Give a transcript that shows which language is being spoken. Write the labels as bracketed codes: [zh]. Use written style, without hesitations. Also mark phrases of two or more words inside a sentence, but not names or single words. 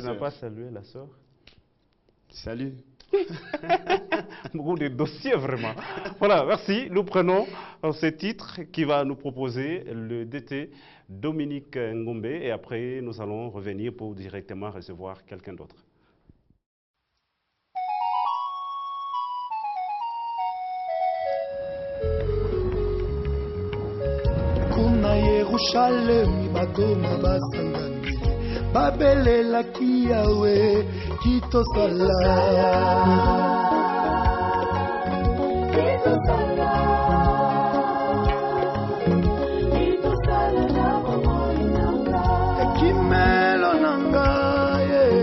[fr] Tu n'as pas salué la sœur? Salut. Beaucoup de dossiers vraiment. Voilà, merci. Nous prenons ce titre qui va nous proposer le DT Dominique Ngombe et après nous allons revenir pour directement recevoir quelqu'un d'autre. [kg] Kuna Yerushalemi bagoma basangani babelela kiyawe kitosala kimelo nanga ye